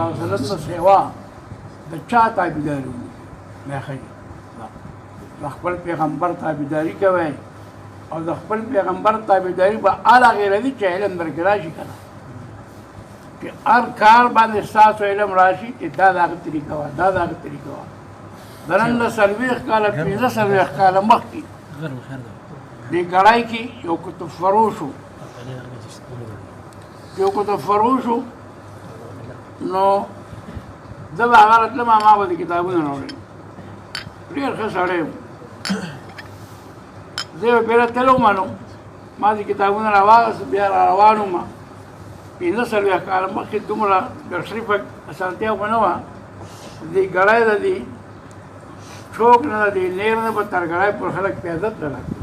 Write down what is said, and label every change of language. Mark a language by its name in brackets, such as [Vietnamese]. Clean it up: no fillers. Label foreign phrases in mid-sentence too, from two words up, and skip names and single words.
[Arabic] علیه وسلم [Pashto] د سیوا د چا تابعداري ولیکي نه ښه د خپل پیغمبر تابعداري کوئ او د خپل پیغمبر تابعداري به هغه غیر دي چې علم درکې راشي که نه چې هر کار باندې ستاسو علم راشي چې دا د هغه طریقه وه دا د هغه طریقه وه د نن له 40 کاله 45 کاله مخکې دې ګړی کې یو کتب فروش و یو کتب فروش و نو زه به هغه راتلم ما به د کتابونه راوړل ډېر ښه سړی و زه یې بیره تللی وم نو ما د کتابونه راواغست بیا را روان وم 45 کاله مخکې دومره تشریفه اسانتیا خو نه وه دې ګړی د دې چوک نه د دې لیر نه به تر ګړی پر خلک پیاده تلل